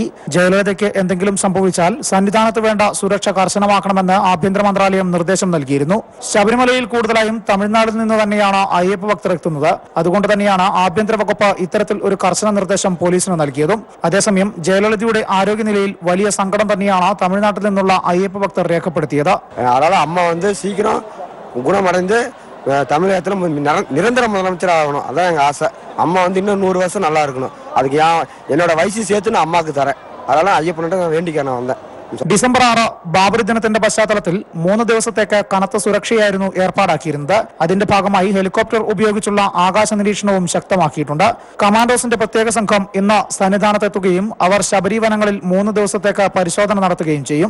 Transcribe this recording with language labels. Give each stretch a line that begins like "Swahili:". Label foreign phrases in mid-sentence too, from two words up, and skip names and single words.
Malayalam: ജയലളിതയ്ക്ക് എന്തെങ്കിലും സംഭവിച്ചാൽ സന്നിധാനത്ത് വേണ്ട സുരക്ഷ കർശനമാക്കണമെന്ന് ആഭ്യന്തര മന്ത്രാലയം നിർദ്ദേശം നൽകിയിരുന്നു. ശബരിമലയിൽ കൂടുതലായും തമിഴ്നാട്ടിൽ നിന്ന് തന്നെയാണ് അയ്യപ്പ ഭക്തർ എത്തുന്നത്. അതുകൊണ്ട് തന്നെയാണ് ആഭ്യന്തര വകുപ്പ് ഇത്തരത്തിൽ ഒരു കർശന നിർദ്ദേശം പോലീസിന് നൽകിയതും. അതേസമയം ജയലളിതയുടെ ആരോഗ്യനിലയിൽ വലിയ സങ്കടം തന്നെയാണ് തമിഴ്നാട്ടിൽ നിന്നുള്ള അയ്യപ്പ ഭക്തർ രേഖപ്പെടുത്തിയത്.
Tamil: அதனால அம்மா சீக்கிரம் குணமடைந்து தமிழகத்தில் நிரந்தர முதலமைச்சர் ஆகணும். அதான் எங்கள் ஆசை. அம்மா இன்னும் 100 வருஷம் நல்லா இருக்கணும். அதுக்கு என்னோட வயசு சேர்த்து நான் அம்மாவுக்கு தரேன். அதெல்லாம் ஐயப்பன்ட்டு நான் வேண்டிக்க நான் வந்தேன்.
Malayalam: ഡിസംബർ 6 ബാബറി ദിനത്തിന്റെ പശ്ചാത്തലത്തിൽ 3 ദിവസത്തേക്ക് കനത്ത സുരക്ഷയായിരുന്നു ഏർപ്പാടാക്കിയിരുന്നത്. അതിന്റെ ഭാഗമായി ഹെലികോപ്റ്റർ ഉപയോഗിച്ചുള്ള ആകാശ നിരീക്ഷണവും ശക്തമാക്കിയിട്ടുണ്ട്. കമാൻഡോസിന്റെ പ്രത്യേക സംഘം ഇന്ന് സന്നിധാനത്തെത്തുകയും അവർ ശബരി വനങ്ങളിൽ 3 ദിവസത്തേക്ക് പരിശോധന നടത്തുകയും ചെയ്യും.